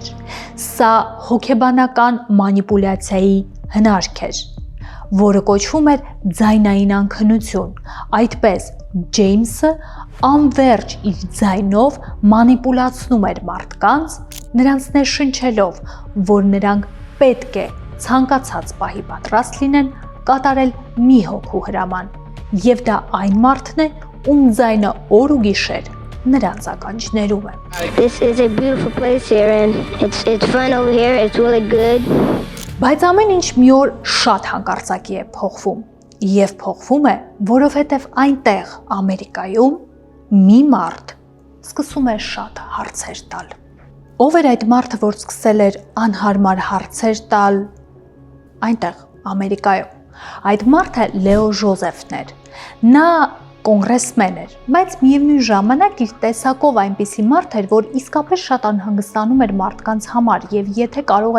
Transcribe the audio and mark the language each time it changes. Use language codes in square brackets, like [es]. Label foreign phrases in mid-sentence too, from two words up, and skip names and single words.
[hy] Սա հոգեբանական մանիպուլյացիայի հնարք էր, որը կոչվում էր ձայնային անքնություն։ Այդպես Ջեյմսը անverջ իր ձայնով մանիպուլացնում էր մարդկանց, նրանց ներշնչելով, որ նրանք պետք է ցանկացած պահի պատրաստ լինեն կատարել մի հոգու հրաման։ Եվ դա այն մարդն է, ում ձայնը օր ու գիշեր նրանց ականջներում է։ [en] This is a beautiful place here and it's fun over here. It's really good. [hy] Բայց ամեն ինչ մի օր շատ հանկարծակի է փոխվում եւ փոխվում է, որովհետեւ այնտեղ Ամերիկայում մի մարդ սկսում է շատ հարցեր տալ։ Ով էր այդ մարդը, որ սկսել էր անհարմար հարցեր տալ այնտեղ Ամերիկայում։ Այդ մարդը Լեո Ժոզեֆն էր։ Նա կոնգրեսմեն էր, բայց միևնույն ժամանակ իր տեսակով այնպիսի մարդ էր, որ իսկապես շատ անհանգստանում էր մարդկանց համար եւ եթե կարող